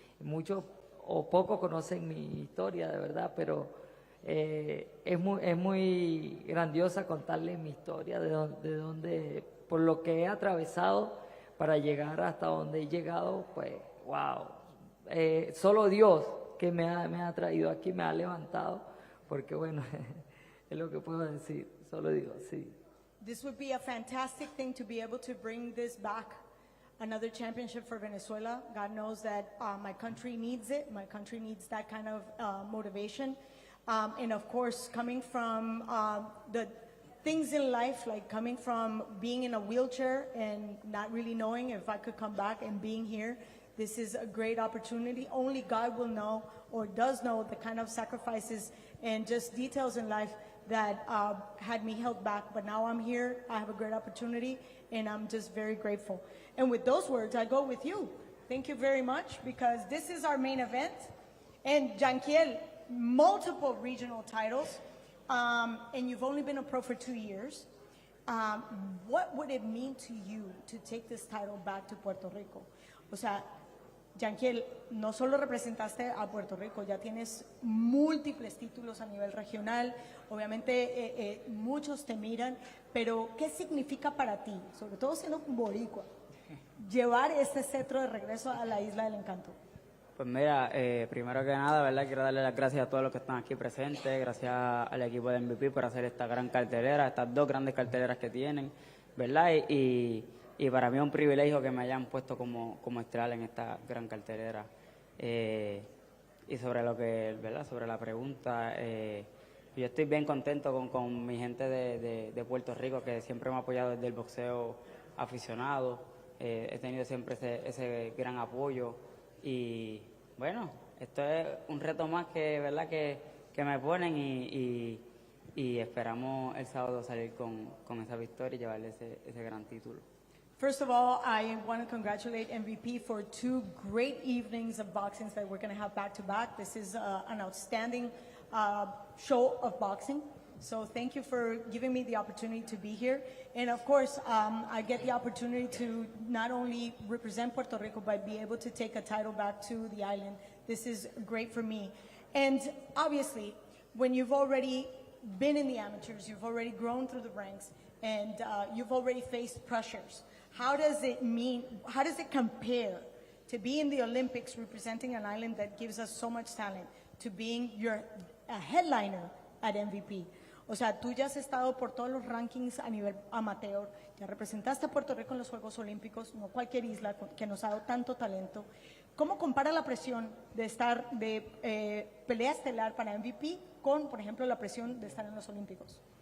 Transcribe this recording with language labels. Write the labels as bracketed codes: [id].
[es] Muchos o pocos conocen mi historia, de verdad, pero es muy grandiosa contarles mi historia, de donde, por lo que he atravesado para llegar hasta donde he llegado, pues, wow. Solo Dios que me ha traído aquí, me ha levantado, porque bueno, es lo que puedo decir, solo Dios, sí. [en] This would be a fantastic thing to be able to bring this back, another championship for Venezuela. God knows that my country needs it. My country needs that kind of motivation. And of course, coming from the things in life, like coming from being in a wheelchair and not really knowing if I could come back and being here, this is a great opportunity. Only God will know or does know the kind of sacrifices and just details in life that had me held back. But now I'm here, I have a great opportunity, and I'm just very grateful. And with those words, I go with you. Thank you very much, because this is our main event. And Yankiel, multiple regional titles, and you've only been a pro for 2 years. What would it mean to you to take this title back to Puerto Rico? [es] O sea, Yankiel, no solo representaste a Puerto Rico, ya tienes múltiples títulos a nivel regional, obviamente muchos te miran, pero ¿qué significa para ti, sobre todo siendo un boricua, llevar este cetro de regreso a la Isla del Encanto? Pues mira, primero que nada, ¿verdad? Quiero darle las gracias a todos los que están aquí presentes, gracias al equipo de MVP por hacer esta gran cartelera, estas dos grandes carteleras que tienen, ¿verdad? Y para mí es un privilegio que me hayan puesto como estelar en esta gran cartelera. Y sobre lo que, ¿verdad? Sobre la pregunta, yo estoy bien contento con mi gente de Puerto Rico, que siempre me ha apoyado desde el boxeo aficionado. He tenido siempre ese gran apoyo. Y bueno, esto es un reto más que, ¿verdad? que me ponen y esperamos el sábado salir con esa victoria y llevarle ese gran título. [en] First of all, I want to congratulate MVP for 2 great evenings of boxing that we're going to have back-to-back. This is an outstanding show of boxing. So thank you for giving me the opportunity to be here. And of course, I get the opportunity to not only represent Puerto Rico, but be able to take a title back to the island. This is great for me. And obviously, when you've already been in the amateurs, you've already grown through the ranks, and you've already faced pressures, how does it compare to be in the Olympics representing an island that gives us so much talent to being a headliner at MVP? [es] O sea, tú ya has estado por todos los rankings a nivel amateur, ya representaste a Puerto Rico en los Juegos Olímpicos, no cualquier isla que nos ha dado tanto talento. ¿Cómo compara la presión de estar de pelea estelar para MVP con, por ejemplo, la presión de estar en los Olímpicos?